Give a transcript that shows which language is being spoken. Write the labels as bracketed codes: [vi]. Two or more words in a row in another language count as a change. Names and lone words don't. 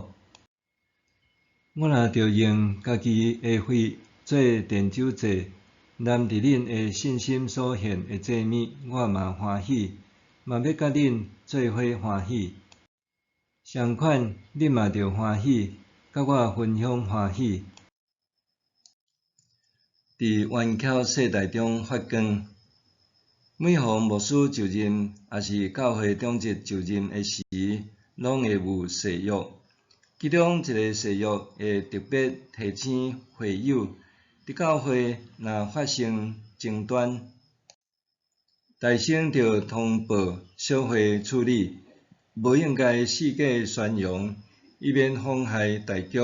[nan] 我若着用家己的血做奠酒祭，揽伫恁的信心所献的祭物，我嘛欢喜，嘛要甲恁做伙欢喜。相款，恁嘛着欢喜，甲我分享欢喜。伫元巧世代中发光。每逢牧师就任，也是教会长职就任的时，拢会有誓约。其中一个誓约会特别提醒会友，伫教会若发生争端，大声着通报小会处理，无应该四界宣扬，以免妨害大局。